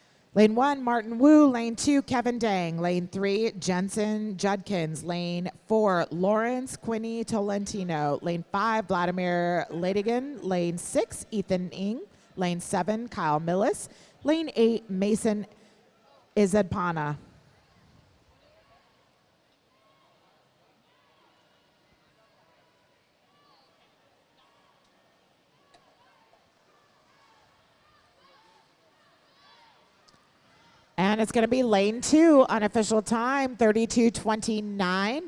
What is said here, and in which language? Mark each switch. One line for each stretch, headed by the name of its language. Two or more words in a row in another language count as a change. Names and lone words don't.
English: Lane 1, Martin Wu. Lane 2, Kevin Dang. Lane 3, Jensen Judkins. Lane 4, Lawrence Quinney Tolentino. Lane 5, Vladimir Ladigan. Lane 6, Ethan Ng. Lane 7, Kyle Millis. Lane 8, Mason Izadpana. And it's going to be lane 2, unofficial time, 32:29.